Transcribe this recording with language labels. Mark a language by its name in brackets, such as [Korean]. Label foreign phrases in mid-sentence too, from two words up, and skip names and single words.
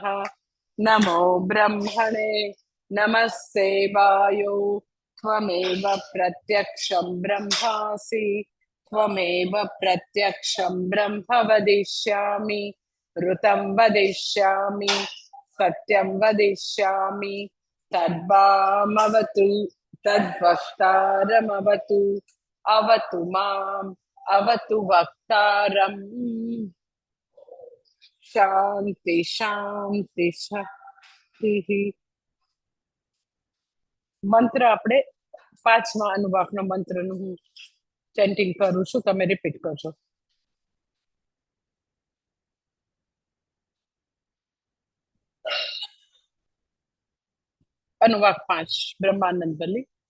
[Sanskrit] नमो ब्रह्मणे नमस्ते वायो त्वमेव प्रत्यक्षं ब्रह्मासि त्वमेव प्रत्यक्षं ब्रह्म वदिष्यामि ऋतं वदिष्यामि सत्यं वदिष्यामि तद्वामवतु तद्वक्तारमवतु अवतु माम् अवतु वक्तारम्. शान्ति शान्ति शान्ति. [Gujarati] મંત્ર આપણે પાંચમા અનુવાકનો મંત્રનું હું ચેન્ટિંગ કરું છું, તમે રિપીટ કરજો. અનુવાક 5 બ્રહ્માનંદ બલી.